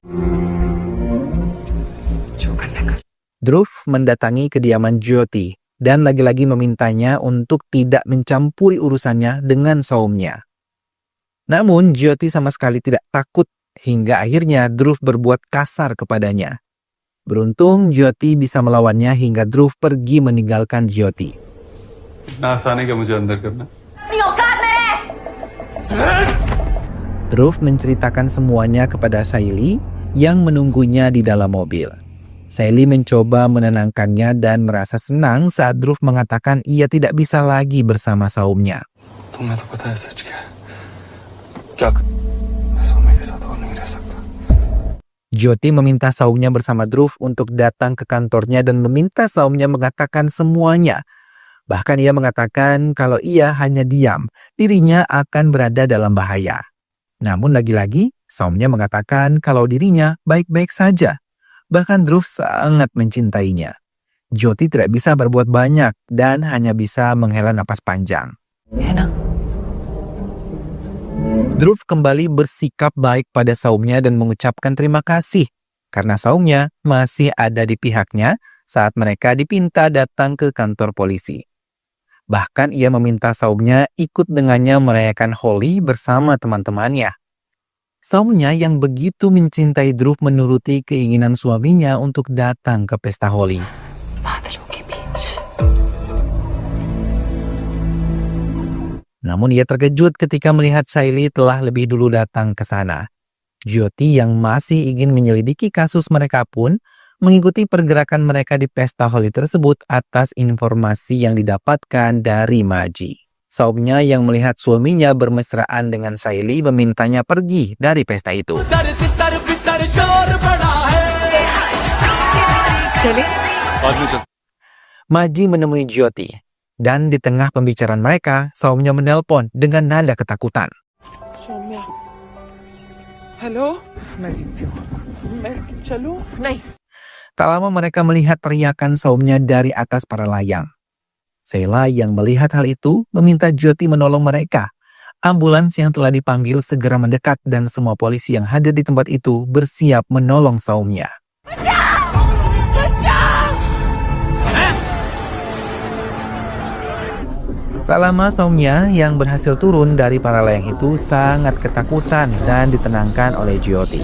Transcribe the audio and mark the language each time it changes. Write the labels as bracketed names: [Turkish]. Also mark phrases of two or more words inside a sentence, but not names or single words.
[Indonesian] Dhruv mendatangi kediaman Jyoti dan lagi-lagi memintanya untuk tidak mencampuri urusannya dengan saumnya. Namun Jyoti sama sekali tidak takut hingga akhirnya Dhruv berbuat kasar kepadanya. Beruntung Jyoti bisa melawannya hingga Dhruv pergi meninggalkan Jyoti. [Hindi] ना आसान है क्या मुझे अंदर करना? [Indonesian] Dhruv menceritakan semuanya kepada Shaili yang menunggunya di dalam mobil. Shaili mencoba menenangkannya dan merasa senang saat Dhruv mengatakan ia tidak bisa lagi bersama Saumya. [Hindi] तुम्हें तो पता है सच क्या है? क्या मैं सौम्य के साथ और नहीं रह सकता. [Indonesian] Jyoti meminta Saumya bersama Dhruv untuk datang ke kantornya dan meminta Saumya mengatakan semuanya. Bahkan ia mengatakan kalau ia hanya diam, dirinya akan berada dalam bahaya. Namun lagi-lagi, Saumya mengatakan kalau dirinya baik-baik saja. Bahkan Dhruv sangat mencintainya. Jyoti tidak bisa berbuat banyak dan hanya bisa menghela napas panjang. [Hindi] है ना? [Indonesian] Dhruv kembali bersikap baik pada Saumya dan mengucapkan terima kasih karena Saumya masih ada di pihaknya saat mereka dipinta datang ke kantor polisi. Bahkan ia meminta Saumya ikut dengannya merayakan Holi bersama teman-temannya. Saumya yang begitu mencintai Dhruv menuruti keinginan suaminya untuk datang ke pesta Holi. [Hindi] बादलों के बीच [Indonesian] Namun ia terkejut ketika melihat Shaili telah lebih dulu datang ke sana. Jyoti yang masih ingin menyelidiki kasus mereka pun mengikuti pergerakan mereka di pesta Holi tersebut atas informasi yang didapatkan dari Maji. Saumya yang melihat suaminya bermesraan dengan Shaili memintanya pergi dari pesta itu. [Hindi] चले [Indonesian] Maji menemui Jyoti. Dan di tengah pembicaraan mereka, Saumya menelpon dengan nada ketakutan. [Hindi] सौम्या हेलो मैं चलूं नहीं [Indonesian] Tak lama mereka melihat teriakan Saumya dari atas para layang. Sheila yang melihat hal itu meminta Jyoti menolong mereka. Ambulans yang telah dipanggil segera mendekat dan semua polisi yang hadir di tempat itu bersiap menolong Saumya. Tak lama Saumya yang berhasil turun dari para layang itu sangat ketakutan dan ditenangkan oleh Jyoti.